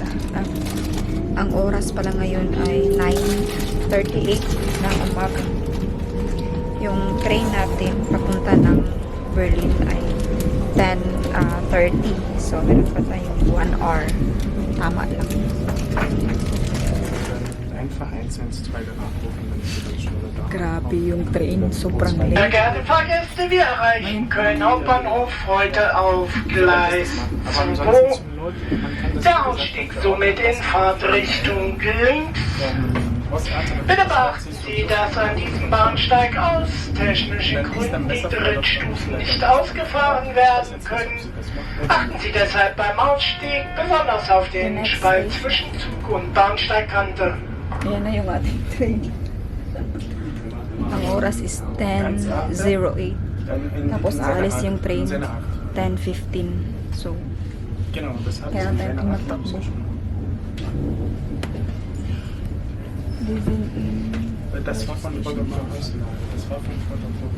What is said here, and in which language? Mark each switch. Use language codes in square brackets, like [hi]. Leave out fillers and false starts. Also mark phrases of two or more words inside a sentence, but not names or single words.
[tl] Ang oras pala ngayon ay 9:38 ng umaga. Yung train natin papunta ng Berlin ay 10:30. So, meron pa tayong [en] 1 hour. [tl] Tama lang. [de] Einfach 112 danach rufen, dann ist die Stunde da. [tl] Grabe yung train. Sobrang [de] Sehr [tl] late. [de] geehrte Fahrgäste, wir erreichen Köln Hauptbahnhof heute auf Gleis Aber ansonsten 2. zur Not, man kann das Der Ausstieg somit in Fahrtrichtung links. Bitte beachten Sie, dass an diesem Bahnsteig aus technischen Gründen die Drittstufen nicht ausgefahren werden können. Achten Sie deshalb beim Ausstieg besonders auf den Spalt zwischen Zug und Bahnsteigkante. [tl] Ayan na yung ating train. Ang oras is 10:08. Tapos aalis yung train 10:15. So, [de] Genau, das hat [tl] kaya tayo tumatakbo. [de] Das war von Volkswagen. Das war von Volkswagen.